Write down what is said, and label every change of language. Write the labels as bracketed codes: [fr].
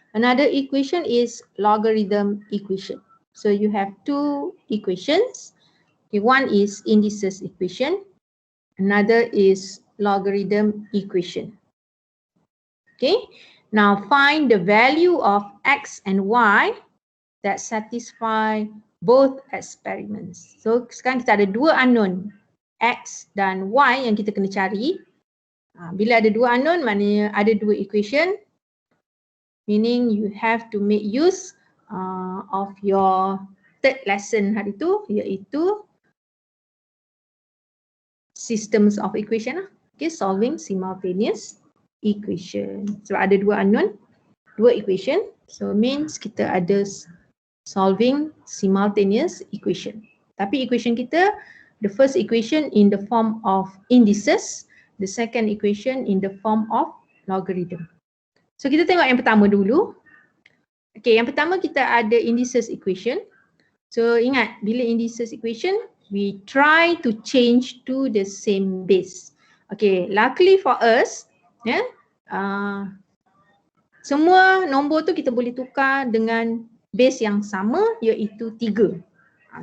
[en] Another equation is logarithm equation. So you have two equations. Okay, one is indices equation. Another is logarithm equation. Okay, now find the value of x and y that satisfy both experiments. [ms] So sekarang kita ada dua unknown, x dan y yang kita kena cari. Bila ada dua unknown, maknanya ada dua equation, [en] meaning you have to make use of your third lesson [ms] hari tu, iaitu [en] systems of equation lah. Okay, solving simultaneous equation. [ms] Sebab ada dua unknown, dua equation, [en] so means [ms] kita ada [en] solving simultaneous equation. [ms] Tapi equation kita, [en] the first equation in the form of indices, the second equation in the form of logarithm. [ms] So kita tengok yang pertama dulu. Okay, yang pertama kita ada indices equation. [en] So [ms] ingat, bila [en] indices equation, we try to change to the same base. [ms] Okay, [en] luckily for us, [ms] semua nombor tu kita boleh tukar dengan base yang sama, iaitu 3.